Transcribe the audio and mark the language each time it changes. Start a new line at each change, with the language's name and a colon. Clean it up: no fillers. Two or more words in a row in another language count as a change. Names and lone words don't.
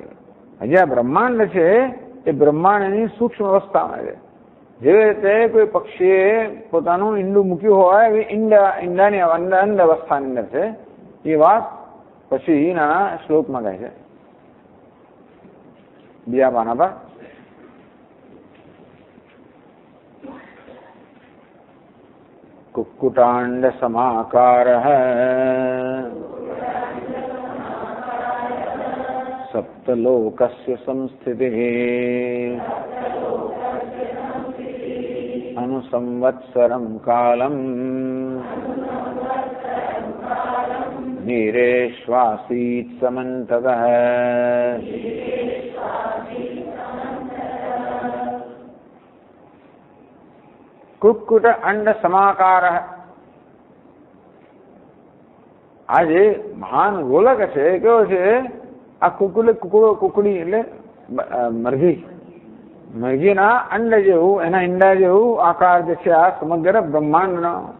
Gujarati: હજી આ બ્રહ્માંડ છે એ બ્રહ્માંડની સૂક્ષ્મ અવસ્થામાં છે. જેવી રીતે કોઈ પક્ષીએ પોતાનું ઈંડું મૂક્યું હોય એ ઈંડાની અંડ અવસ્થાની અંદર છે. એ વાત પછીના શ્લોકમાં કહે છે, બીજા પાના પર.
Sanskrit: कुक्कुटांड समाकार सप्तलोकस्य संस्थितिः अनुसंवत्सरं कालम् नीरेष्वासीत् समन्ततः. કુક્કુટ અંડ સમાકાર.
Gujarati: આ જે મહાન ગોલક છે એ કેવો છે? આ કુકડી એટલે મરઘીના અંડ જેવું, એના ઈંડા જેવું આકાર જે છે આ સમગ્ર બ્રહ્માંડનો.